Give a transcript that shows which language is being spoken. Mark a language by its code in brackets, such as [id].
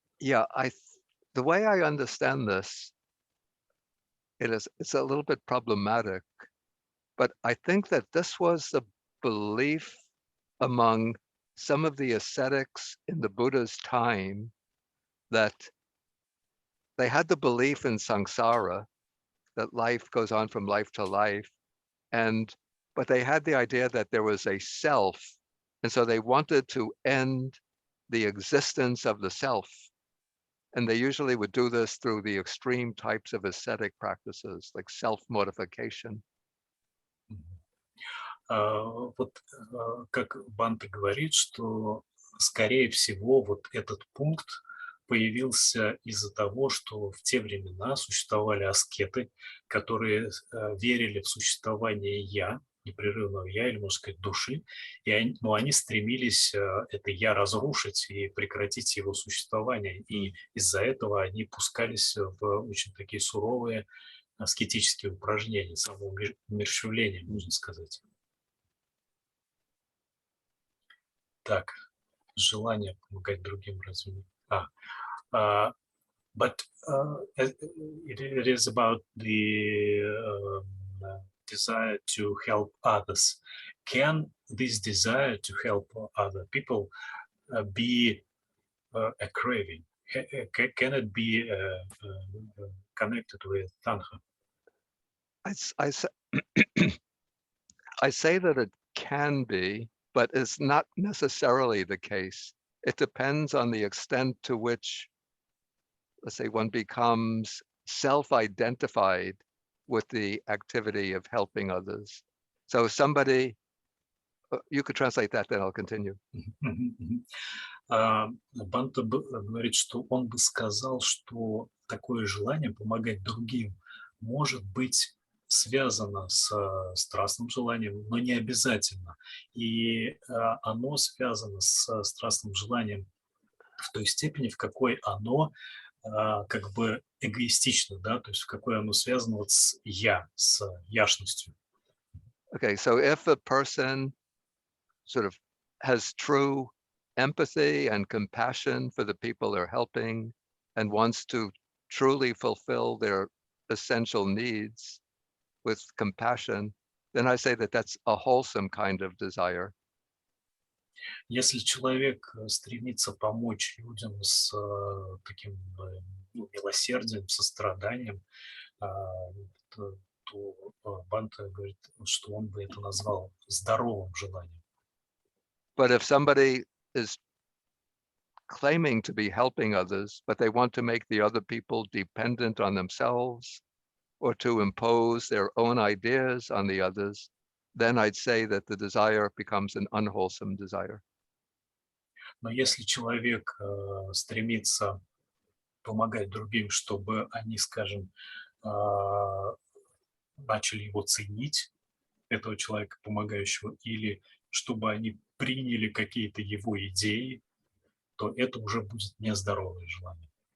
[en] Yeah, the way I understand this, it's a little bit problematic, but I think that this was the belief among some of the ascetics in the Buddha's time, that they had the belief in samsara, that life goes on from life to life, but but they had the idea that there was a self, and so they wanted to end the existence of the self. And they usually would do this through the extreme types of ascetic practices, like self-mortification. [ru] Вот как Банта говорит, что, скорее всего, вот этот пункт появился из-за того, что в те времена существовали аскеты, которые верили в существование «я», непрерывного «я», или, можно сказать, души, но они стремились это «я» разрушить и прекратить его существование. И из-за этого они пускались в очень такие суровые аскетические упражнения, самоумерщвление, можно сказать. Так, желание помогать другим разве не? [en] But it is about the desire to help others. Can this desire to help other people be a craving? Can it be connected with Tanha? I say that it can be, but it's not necessarily the case. It depends on the extent to which, let's say, one becomes self-identified with the activity of helping others. So somebody, you could translate that, then I'll continue. [ru] Банта говорит, что он бы сказал, что такое желание помогать другим может быть связано с страстным желанием, но не обязательно. И оно связано с страстным желанием в той степени, в какой оно как бы эгоистично, да, то есть в какой оно связано вот с «я», с яшностью. [en] Okay, so if a person sort of has true empathy and compassion for the people they're helping and wants to truly fulfill their essential needs with compassion, then I say that that's a wholesome kind of desire. [ru] Если человек стремится помочь людям с таким милосердием, состраданием, то Банта говорит, что он бы это назвал здоровым желанием. [en] But if somebody is claiming to be helping others, but they want to make the other people dependent on themselves or to impose their own ideas on the others, then I'd say that the desire becomes an unwholesome desire. [ru] Но если человек стремится помогать другим, чтобы они, скажем, начали его ценить, этого человека помогающего, или чтобы они приняли какие-то его идеи, то это уже будет нездоровое желание.